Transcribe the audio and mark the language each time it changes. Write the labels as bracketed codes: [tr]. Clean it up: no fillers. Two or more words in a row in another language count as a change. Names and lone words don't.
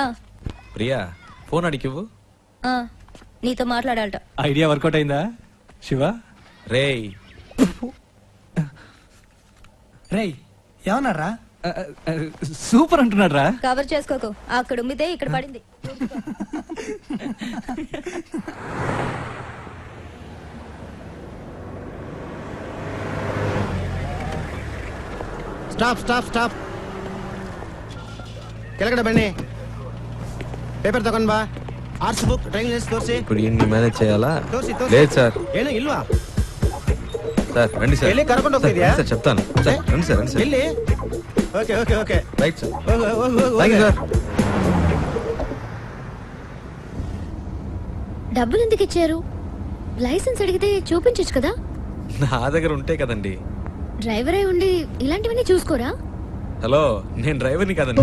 [te] ప్రియా ఫోన్ అడిగివ్వు. ఆ, నీతో మాట్లాడాలట. [en] idea workout [te] అయిందా శివ? రేయ్ రేయ్ ఏమన్నారా? సూపర్ అంటున్నాడు రా. కవర్ చేసుకోకు, అక్కడ ఉమ్మితే ఇక్కడ పడింది. [en] stop stop stop [kn] ಕೆಳಗಡೆ ಬನ್ನಿ. ಪೇಪರ್ ತಗೊಂಡ್ ಬಾ. [en] arts book driving license [kn] ತೋರಿಸಿ. [te] ఇప్పుడు ఇన్ని మేనేజ్ చేయాలా? [kn] ತೋರಿಸಿ [te] లేదు సార్. [kn] ಏನು ಇಲ್ವಾ? [te] సార్ రండి సార్. [kn] ಎಲ್ಲಿ ಕರ್ಕೊಂಡು ಹೋಗ್ತಿದ್ಯಾ? [te] సార్ చెప్తాను సార్. రండి సార్ రండి సార్. [en] ಎಲ್ಲಿ? OK OK OK [te] రైట్ సార్. [kn] ಹೋಗು ಹೋಗು ಹೋಗು [en] thank you [te] సార్. డబ్బులు ఎందుకు ఇచ్చారు? లైసెన్స్ అడిగితే చూపించచ్చు కదా. నా దగ్గర ఉంటే కదండి. డ్రైవర్ అయి ఉండి ఇలాంటివన్నీ చూసుకోరా? హలో నేను డ్రైవర్ని కదండి.